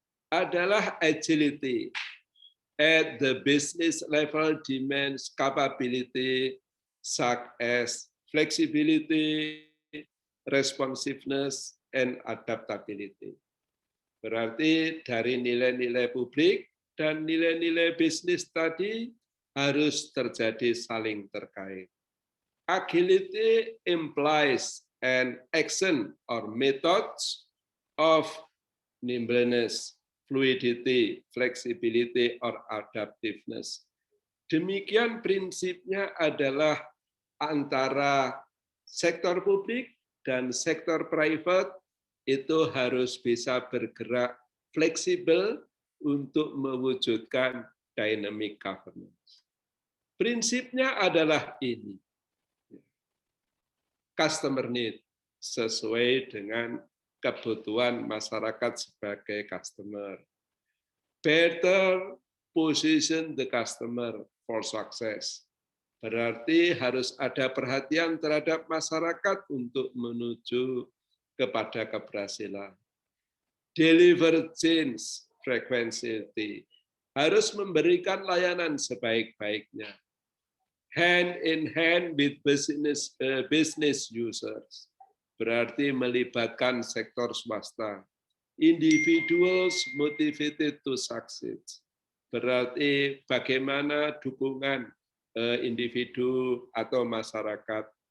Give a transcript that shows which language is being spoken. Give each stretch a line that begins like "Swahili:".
Indonesian: Adalah
English: agility at the business level demands capability such as flexibility, responsiveness, and adaptability.
Indonesian: Berarti dari nilai-nilai publik dan nilai-nilai bisnis tadi harus terjadi saling terkait.
English: Agility implies an action or methods of nimbleness, fluidity, flexibility, or adaptiveness.
Indonesian: Demikian prinsipnya adalah antara sektor publik dan sektor private itu harus bisa bergerak fleksibel untuk mewujudkan dynamic governance. Prinsipnya adalah ini. Customer need sesuai dengan kebutuhan masyarakat sebagai customer.
English: Better position the customer for success.
Indonesian: Berarti harus ada perhatian terhadap masyarakat untuk menuju kepada keberhasilan.
English: Deliver change frequency.
Indonesian: Harus memberikan layanan sebaik-baiknya.
English: Hand in hand with business users.
Indonesian: Berarti melibatkan sektor swasta.
English: Individuals motivated to succeed.
Indonesian: Berarti bagaimana dukungan individu atau masyarakat.